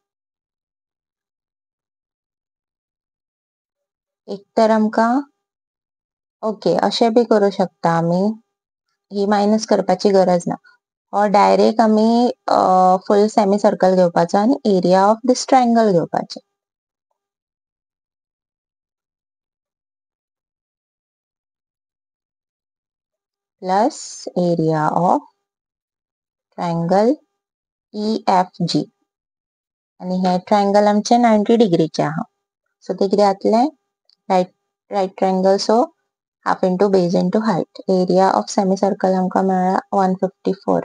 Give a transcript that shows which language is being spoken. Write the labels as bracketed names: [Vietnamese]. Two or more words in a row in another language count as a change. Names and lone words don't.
[Konkani] एक तर आमकां ओके अशें बी करूं शकता आमी, ही मायनस करपाची गरज ना. और डायरेक्ट आमी [English] full semi circle [Konkani] घेवपाचो आनी [English] area of this triangle [Konkani] घेवपाचें. [English] plus area of triangle EFG. [Konkani] आणि हे ट्रायंगल आमचे 90 डिग्रीचे आहा. सो ते कितें जातलें? [English] right triangle, so half into base into height. area of semi circle [Konkani] आमकां मेळ्ळा 154.